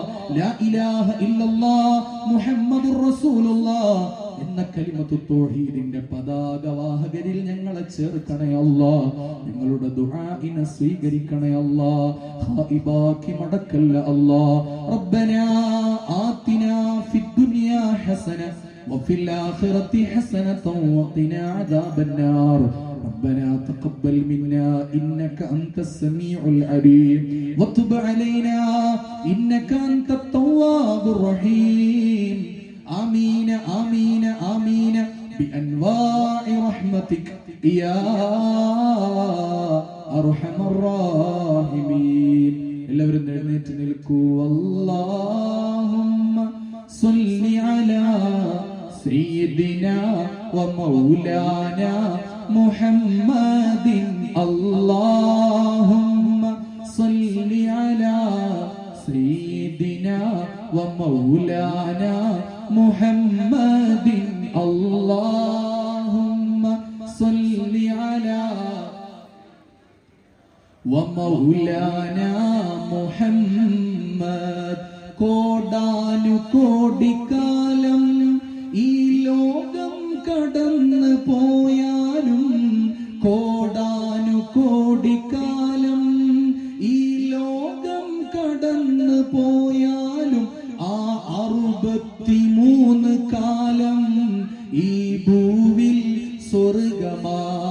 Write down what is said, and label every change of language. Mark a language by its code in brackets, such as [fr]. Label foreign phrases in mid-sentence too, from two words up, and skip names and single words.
[ar] لا إله إلا الله محمد رسول الله [ml] എന്ന കലിമത്തു തൗഹീദിന്റെ പതാകവാഹകരിൽ ഞങ്ങളെ ചേർക്കണേ അല്ലാഹ്. ഞങ്ങളുടെ ദുആഇനെ സ്വീകരിക്കണേ അല്ലാഹ്. ഖായിബാക്കി മടക്കല്ല അല്ലാഹ്. [ar] ربنا آتنا في الدنيا حسنة وفي الآخرة حسنة وقنا عذاب النار. ربنا تقبل منا إنك أنت السميع العليم وتب علينا إنك أنت التواب الرحيم. آمين آمين آمين بأنواع رحمتك يا أرحم الراحمين. [ml] എല്ലാവരും എഴുന്നേറ്റ് നിൽക്കൂ. [ar] اللهم صل على سيدنا ومولانا محمد. اللهم صل على سيدنا ومولانا محمد. اللهم صل على ومولانا محمد. [ml] കോടാനു കോടിക്കാലം ഈ ലോകം കടന്നു പോയാലും, കോടാനു കോടിക്കാലം ഈ ലോകം കടന്നു പോയാലും, ആ 63 കാലം ഈ ഭൂവിൽ സ്വർഗമാ.